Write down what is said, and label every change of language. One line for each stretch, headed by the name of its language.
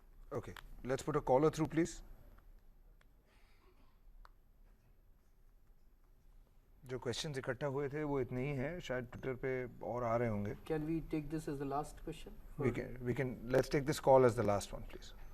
English: Okay, let's put a caller through, please.
Hindi: जो questions इकट्ठा हुए थे वो इतने ही हैं, शायद ट्विटर पे और आ रहे होंगे।
English: Can we take this as the last question? We can let's take this call as the last one, please.